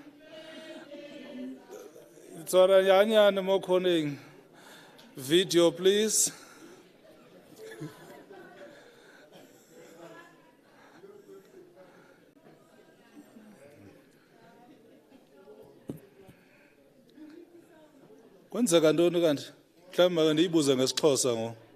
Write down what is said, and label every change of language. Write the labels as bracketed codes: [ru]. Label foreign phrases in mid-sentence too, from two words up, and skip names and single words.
[tn] Itshware hanyane mo khoneng. [en] Video, please. [xh] Kwenzeka ntoni kanti? Mhlawumbi make ndiyibuze ngesiXhosa ngo.